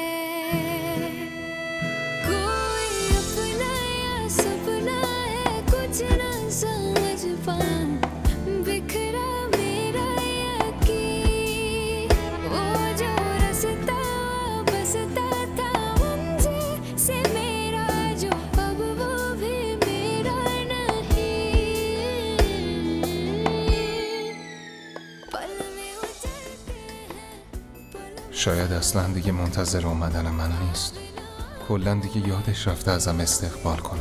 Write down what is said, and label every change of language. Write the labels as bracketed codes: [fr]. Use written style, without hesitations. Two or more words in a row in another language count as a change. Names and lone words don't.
[hi] कोई अपना या सपना है कुछ ना समझ पाऊं बिखरा मेरा यकीन वो जो रास्ता बसता था मुझे से मेरा जो अब वो भी मेरा नहीं पल में उतरते हैं पल [fa] شاید اصلا دیگه منتظر اومدن من نیست. کلا دیگه یادش رفته ازم استقبال کنه.